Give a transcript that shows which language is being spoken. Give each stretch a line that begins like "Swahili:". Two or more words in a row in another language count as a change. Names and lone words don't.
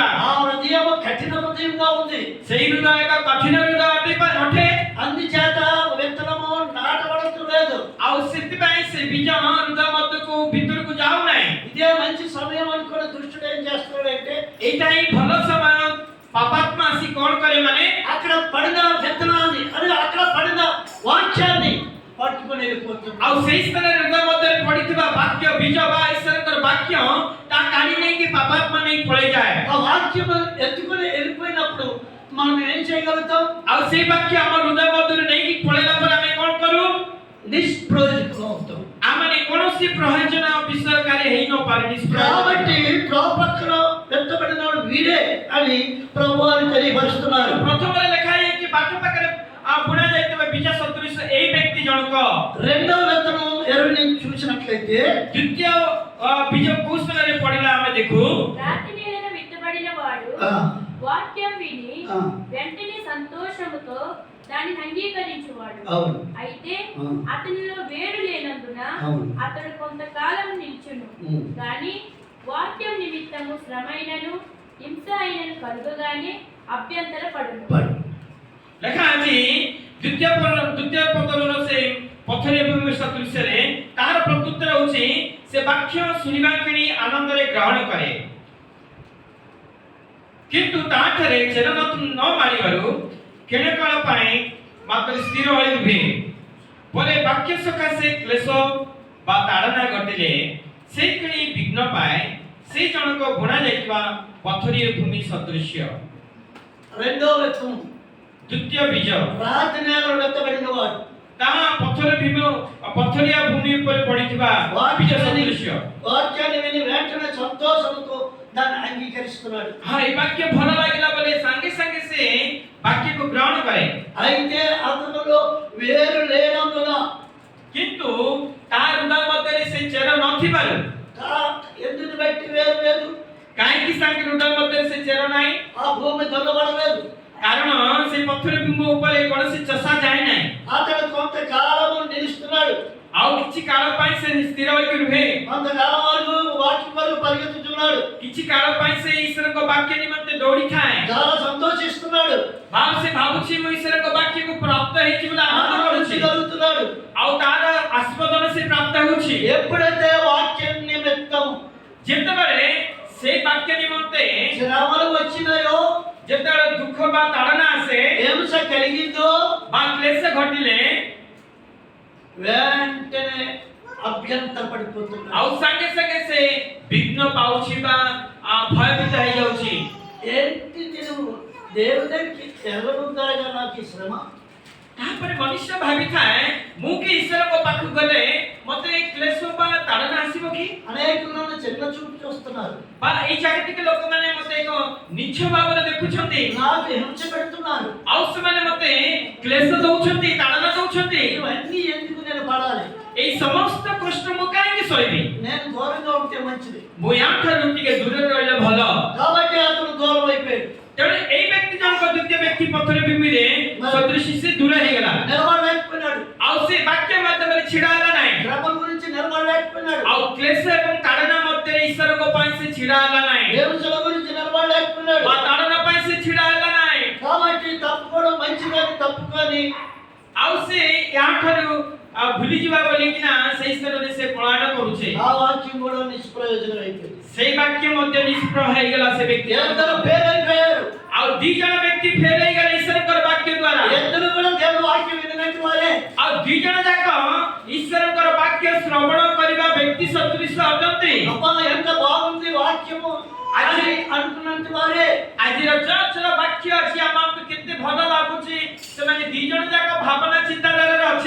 Telugu: ఆ హృదయం కఠిన హృదయంగా ఉంది.
Odia: ସେଇ ହୃଦୟ ଏକ କଠିନ ହୃଦୟ ଅଟେ।
Telugu: అందుచేత విత్తనము నాటబడటం లేదు.
Odia: ଆଉ ସେଥିପାଇଁ ସେ ବୀଜ ହୃଦୟ ମଧ୍ୟକୁ ଭିତରକୁ ଯାଉନାହିଁ।
Telugu: ఇదే మంచి సమయం అనుకుని దుష్టుడు ఏం చేస్తున్నాడంటే
Odia: ଏଇଟା ହିଁ ଭଲ ସମୟ ପାପାତ୍ମା ଆସି କଣ କରେ ମାନେ
Telugu: అక్కడ పడిన విత్తనాన్ని అదే అక్కడ పడిన వాక్యాన్ని పట్టుకొని వెళ్ళిపోతున్నాడు.
Odia: ଆଉ ସେଇ ସ୍ଥାନରେ ହୃଦୟ ମଧ୍ୟରେ ପଡ଼ିଥିବା ବାକ୍ୟ ବୀଜ ବା ଈଶ୍ୱରଙ୍କର ବାକ୍ୟ ତା କାଢି ନେଇକି ପାପାତ୍ମା ନେଇ ପଳେଇଯାଏ।
Telugu: ఆ వాక్యం ఎత్తుకొని వెళ్ళిపోయినప్పుడు మనం ఏం చేయగలుగుతాం?
Odia: ଆଉ ସେଇ ବାକ୍ୟ ଆମ ହୃଦୟ ମଧ୍ୟରୁ ନେଇକି ପଳେଇଲା ପରେ ଆମେ କଣ କରୁ?
Telugu: నిష్ప్రయోజనం అవుతాం.
Odia: ଆମେ କୌଣସି ପ୍ରୟୋଜନ ବିଷୟକାରୀ ହେଇ ନ ପାରୁ।
Telugu: కాబట్టి ప్రభు పక్కన వెత్తబడినవాడు వీడే అని ప్రభువారు తెలియపరుస్తున్నారు.
Odia: ପ୍ରଥମରେ ଲେଖା ହେଇଛି ବାଟ ପାଖରେ ବୁଣା ଯାଇଥିବା ବୀଜ ସଦୃଶ ଏଇ ବ୍ୟକ୍ତି ଜଣକ।
Telugu: రెండవ విత్తనం 20 నుంచి చూసినట్లయితే
Odia: ଦ୍ୱିତୀୟ ବୀଜ କୋଉ ସ୍ଥାନରେ ପଡ଼ିଲା ଆମେ ଦେଖୁ
Telugu: రాతి నేలను విత్తబడిన వాడు వాక్యం విని వెంటనే సంతోషముతో దాన్ని అంగీకరించువాడు. అవును. అయితే అతనిలో వేరు లేనందున అతడు కొంతకాలం నిల్చును. కానీ వాక్యం నిమిత్తము శ్రమైనను హింస అయినను కలుగగానే అభ్యంతర పడును।
Odia: ଲେଖା ଅଛି ଦ୍ୱିତୀୟ ପଦର ସେ ପଥରେ ଭୂମି ସଦୃଶ୍ୟରେ ତାର ପ୍ରତ୍ୟୁତ୍ତର ହେଉଛି ସେ ବାକ୍ୟ ଶୁଣିବା କିଣି ଆନନ୍ଦରେ ଗ୍ରହଣ କରେ କିନ୍ତୁ ତାଠାରେ ଚେର ନ ମାରିବାରୁ କ୍ଷଣକାଳ ପାଇଁ ମାତ୍ର ସ୍ଥିର ହୋଇ ରୁହେ। ପରେ ବାକ୍ୟ ସକାଶେ କ୍ଲେଶ ବା ତାଡ଼ନା ଘଟିଲେ ସେ କିଣି ବିଘ୍ନ ପାଏ। ସେ ଜଣକ ବୁଣା ଯାଇଥିବା ପଥରୀୟ ଭୂମି ସଦୃଶ୍ୟ।
Telugu: రెండవ విత్తనం
Odia: ଦ୍ୱିତୀୟ ବୀଜ
Telugu: రాతి నేలలో వెత్తబడినవాడు
Odia: ତାହା ପଥରିଆ ଭୂମି ଉପରେ ପଡ଼ିଥିବା ବୀଜ ସଦୃଶ୍ୟ।
Telugu: వాక్యాన్ని విని వెంటనే సంతోషంతో దాన్ని అంగీకరిస్తున్నాడు.
Odia: ଏ ବାକ୍ୟ ଭଲ ଲାଗିଲା ବୋଲି ସାଙ୍ଗେ ସାଙ୍ଗେ ସେ ବାକ୍ୟକୁ ଗ୍ରହଣ କରେ।
Telugu: అయితే అతనిలో వేరు లేనందున
Odia: କିନ୍ତୁ ତା ହୃଦୟ ମଧ୍ୟରେ ସେ ଚେର ନଥିବାରୁ
Telugu: ఎందుకు బట్టి వేరు లేదు?
Odia: କାହିଁକି ତାଙ୍କ ହୃଦୟ ମଧ୍ୟରେ ସେ ଚେର ନାହିଁ?
Telugu: ఆ భూమి దున్నబడలేదు.
Odia: କାରଣ ସେ ପଥର ଭୂମି ଉପରେ କୌଣସି ଚଷା ଯାଏ ନାହିଁ।
Telugu: అతడు కొంతకాలము నిలుస్తున్నాడు.
Odia: ଆଉ କିଛି କାଳ ପାଇଁ ସେ ସ୍ଥିର ହୋଇକି ରୁହେ।
Telugu: కొంతకాలం వరకు వాక్యం వరకు పరిగెత్తుతున్నాడు.
Odia: କିଛି କାଳ ପାଇଁ ସେ ଈଶ୍ୱରଙ୍କ ବାକ୍ୟ ନିମନ୍ତେ ଦୌଡ଼ିଥାଏ।
Telugu: చాలా సంతోషిస్తున్నాడు.
Odia: ସେ ଭାବୁଛି ମୁଁ ଈଶ୍ୱରଙ୍କ ବାକ୍ୟକୁ ପ୍ରାପ୍ତ ହେଇଛି ବୋଲି ଆନନ୍ଦ କରୁଛି।
Telugu: కలుగుతున్నాడు.
Odia: ଆଉ ତାର ଆସ୍ପଦନ ସେ ପ୍ରାପ୍ତ ହେଉଛି।
Telugu: ఎప్పుడైతే వాక్యం నిమిత్తం
Odia: ଯେତେବେଳେ ସେ ବାକ୍ୟ ନିମନ୍ତେ
Telugu: శ్రమలు వచ్చినాయో
Odia: ଯେତେବେଳେ ଦୁଃଖ ବା ତାଡ଼ନା ଆସେ
Telugu: హింస కలిగిందో
Odia: ବା କ୍ଲେଶ ଘଟିଲେ
Telugu: వెంటనే అభ్యంతర పడిపోతున్నాడు.
Odia: ଆଉ ସାଙ୍ଗେ ସାଙ୍ଗେ ସେ ବିଘ୍ନ ପାଉଛି ବା ଭୟଭୀତ ହେଇଯାଉଛି।
Telugu: ఏంటి నేను దేవుని దగ్గరికి వెళ్ళనుందాగా నాకు ఈ శ్రమ?
Odia: ତାପରେ ମନୁଷ୍ୟ ଭାବିଥାଏ ମୁଁ କି ଈଶ୍ୱରଙ୍କ ପାଖକୁ ଗଲେ ମତେ କ୍ଲେଶ ବା ତାଡ଼ନା ଆସିବ କି?
Telugu: అనేకులు నన్ను చిన్న చూపు చూస్తున్నారు.
Odia: ବା ଏଇ ଜାଗତିକ ଲୋକମାନେ ମତେ ଏକ ନିଚ୍ଛ ଭାବରେ ଦେଖୁଛନ୍ତି।
Telugu: నాకు హింస పెడుతున్నారు.
Odia: ଆଉ ସେମାନେ ମତେ କ୍ଲେଶ ଦଉଛନ୍ତି ତାଡ଼ନା ଦଉଛନ୍ତି।
Telugu: ఇవన్నీ ఎందుకు నేను పడాలి?
Odia: ଏଇ ସମସ୍ତ କଷ୍ଟ ମୁଁ କାହିଁକି ସହିବି?
Telugu: నేను దూరంగా ఉంటే మంచిది.
Odia: ମୁଁ ୟାଠାରୁ ଟିକେ ଦୂରରେ ରହିଲେ ଭଲ।
Telugu: కాబట్టి అతను దూరం అయిపోయాడు.
Odia: ତେଣୁ ଏଇ ବ୍ୟକ୍ତି ଜଣକ ଦ୍ୱିତୀୟ ବ୍ୟକ୍ତି ପଥର ଭୂମିରେ ସଦୃଶ ସେ ଦୂର ହେଇଗଲା।
Telugu: నిలబడలేకపోయినాడు.
Odia: ଆଉ ସେ ବାକ୍ୟ ମାଧ୍ୟମରେ ଛିଡ଼ା ହେଲା ନାହିଁ।
Telugu: శ్రమల గురించి నిలబడలేకపోయినాడు.
Odia: ଆଉ କ୍ଲେଶ ଏବଂ ତାଡ଼ନା ମଧ୍ୟରେ ଈଶ୍ୱରଙ୍କ ପାଇଁ ସେ ଛିଡ଼ା ହେଲା ନାହିଁ।
Telugu: హింసల గురించి నిలబడలేకపోయినాడు.
Odia: ବା ତାଡ଼ନା ପାଇଁ ସେ ଛିଡ଼ା ହେଲା ନାହିଁ।
Telugu: కాబట్టి తప్పుకోవడం మంచిదని తప్పుకొని
Odia: ଆଉ ସେ ୟାଠାରୁ ଭୁଲି ଯିବା ବୋଲିକିନା ସେଇ ସ୍ଥାନରେ ସେ ପଳାୟନ କରୁଛେ।
Telugu: ఆ వాక్యం కూడా నిష్ప్రయోజనం అయిపోయింది.
Odia: ସେଇ ବାକ୍ୟ ମଧ୍ୟ ନିଷ୍ଫଳ ହେଇଗଲା ସେ ବ୍ୟକ୍ତି।
Telugu: ఇద్దరు ఫెయిల్ అయిపోయారు.
Odia: ଆଉ ଦି ଜଣ ବ୍ୟକ୍ତି ଫେଲ୍ ହେଇଗଲେ ଈଶ୍ୱରଙ୍କର ବାକ୍ୟ ଦ୍ୱାରା।
Telugu: ఇద్దరు కూడా దేవుని వాక్యం విననట్టు వారే.
Odia: ଆଉ ଦି ଜଣ ଯାକ ଈଶ୍ୱରଙ୍କର ବାକ୍ୟ ଶ୍ରବଣ କରିବା ବ୍ୟକ୍ତି ସଦୃଶ ଅଟନ୍ତି।
Telugu: అబ్బా ఎంత బాగుంది వాక్యము అని అనుకున్నంత వారే
Odia: ଆଜିର ଚର୍ଚ୍ଚର ବାକ୍ୟ ଅଛି ଆମକୁ କେତେ ଭଲ ଲାଗୁଛି ସେମାନେ ଦି ଜଣ ଯାକ ଭାବନା ଚିନ୍ତାଧାରାରେ ଅଛି